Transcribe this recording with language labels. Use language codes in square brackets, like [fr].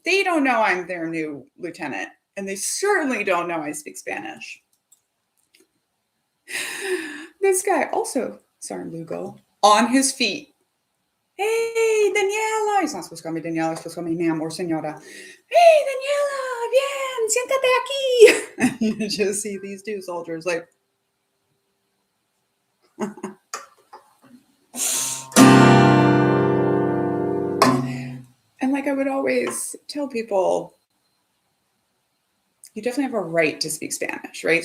[en] They don't know I'm their new lieutenant. And they certainly don't know I speak Spanish. This guy also, Sergeant Lugo, on his feet. Hey, Daniela. He's not supposed to call me Daniela. He's supposed to call me ma'am or señora. [es] Hey, Daniela, bien, siéntate aquí. [en] You just see these two soldiers like. And like I would always tell people, you definitely have a right to speak Spanish, right?